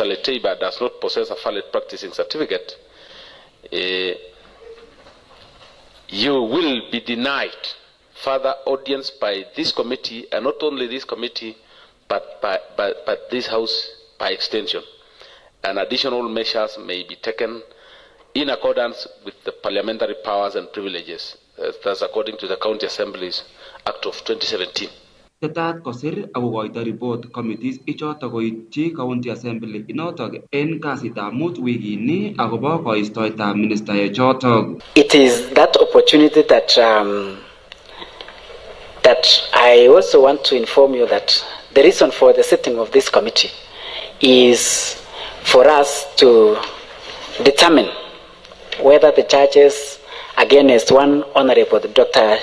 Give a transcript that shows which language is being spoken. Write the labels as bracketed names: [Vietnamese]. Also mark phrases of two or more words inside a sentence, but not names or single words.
[English] Leteipa does not possess a valid practicing certificate, you will be denied further audience by this committee, and not only this committee, but this House by extension. And additional measures may be taken in accordance with the parliamentary powers and privileges, that's according to the County Assembly's Act of 2017. [Kalenjin] Tetat kosir akokoito report committees ichotok koityi County Assembly inotok en kasitab mut wikini akobo koistoetab ministaek chotok. [English] It is that opportunity that I also want to inform you that the reason for the sitting of this committee is for us to determine whether the charges against one Honorable Dr.